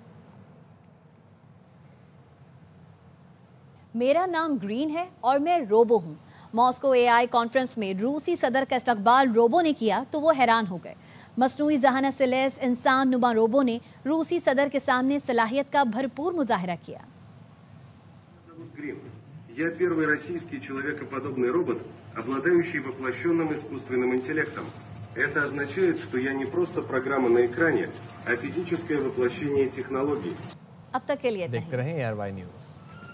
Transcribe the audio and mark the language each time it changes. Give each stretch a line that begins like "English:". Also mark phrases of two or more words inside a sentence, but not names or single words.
Urdu: میرا نام گرین ہے اور میں روبو ہوں. ماسکو اے آئی کانفرنس میں روسی صدر کا استقبال روبو نے کیا تو وہ حیران hو گئے. مصنوعی ذہانت سے لیس انسان نما روبو نے روسی صدر کے سامنے صلاحیت کا بھرپور مظاہرہ کیا.
Russian: Я первый российский человекоподобный робот, обладающий воплощенным искусственным интеллектом. Это означает, что я не просто программа на экране, а физическое воплощение технологий.
Urdu: اب تک کے لیے دیکھتے رہیں ARY نیوز.